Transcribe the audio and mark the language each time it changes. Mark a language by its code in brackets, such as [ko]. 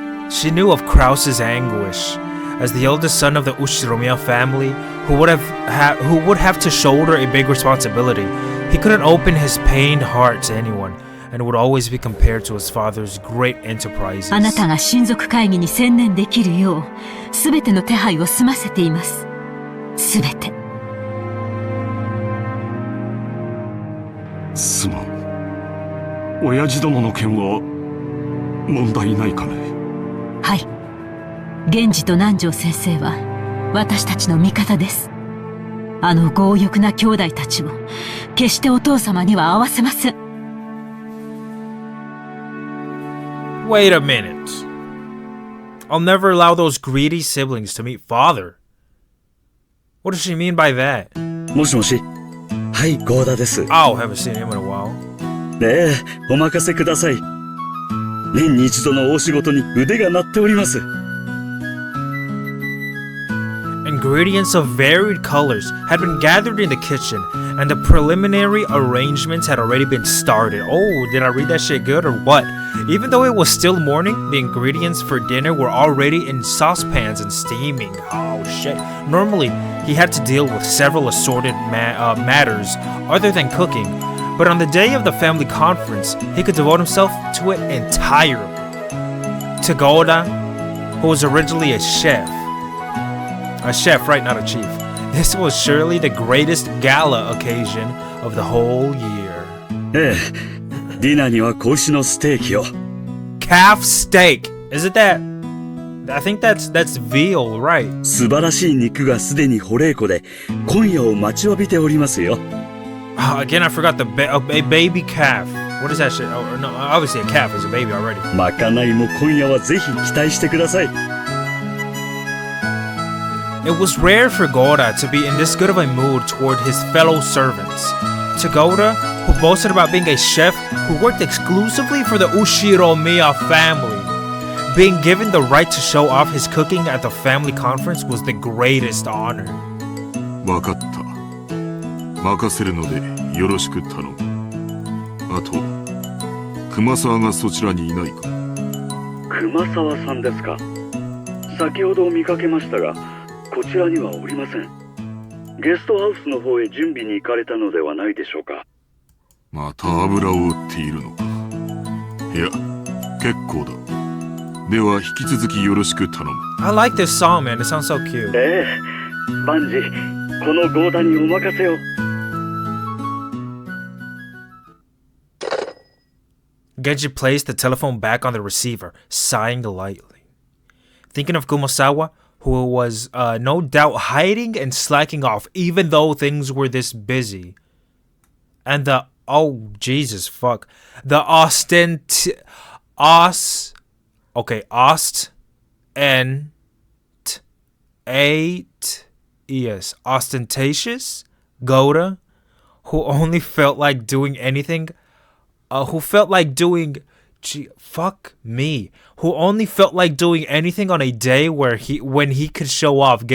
[en] She knew of Kraus's anguish. As the eldest son of the Ushiromiya family, who would have to shoulder a big responsibility, he couldn't open his pained heart to anyone, and would always be compared to his father's great enterprises. [ja] あなたが親族会議に専念できるよう、すべての手配を済ませています。すべて。すまん。親父殿の件は問題ないかね。はい。源氏と南條先生は私たちの味方です。あの強欲な兄弟たちを決してお父様には合わせません。 [en] Wait a minute. I'll never allow those greedy siblings to meet father. What does she mean by that? [ja] もしもし。はい、ゴーダです。 [en] Oh, haven't seen him in a while. [ja] ねえ、お任せください。年に一度の大仕事に腕が鳴っております。 [en] Ingredients of varied colors had been gathered in the kitchen, and the preliminary arrangements had already been started. Oh, did I read that shit good or what? Even though it was still morning, the ingredients for dinner were already in saucepans and steaming. Oh shit. Normally, he had to deal with several assorted matters other than cooking, but on the day of the family conference, he could devote himself to it entirely. Tagoda, who was originally a chef, right, not a chief. This was surely the greatest gala occasion of the whole year. [ja] ええ、ディナーには子牛のステーキを。 [en] Calf steak. Is it that? I think that's veal, right? [ja] 素晴らしい肉がすでにホレイコで、今夜を待ちわびておりますよ。 [en] Again, I forgot a baby calf. What is that shit? Oh, no, obviously a calf is a baby already. [ja] まかないも今夜はぜひ期待してください。 [en] It was rare for Goda to be in this good of a mood toward his fellow servants. To Goda, who boasted about being a chef who worked exclusively for the Ushiromiya family, being given the right to show off his cooking at the family conference was the greatest honor. [ja] わかった。任せるのでよろしく頼む。あと、熊沢がそちらにいないか。熊沢さんですか。先ほど見かけましたが、こちらにはおりません。ゲストハウスの方へ準備に行かれたのではないでしょうか。また油を売っているのか。いや、結構だ。では引き続きよろしく頼む。 [en] I like this song, man. It sounds so cute. [ja] ええ、万事このゴーダにお任せを。 [en] Genji placed the telephone back on the receiver, sighing lightly. Thinking of Kumasawa, who was no doubt hiding and slacking off even though things were this busy. And the, oh Jesus fuck, the ostentatious Goda, who only felt like doing anything, who felt like doing, who only felt like doing anything on a day when he could show off.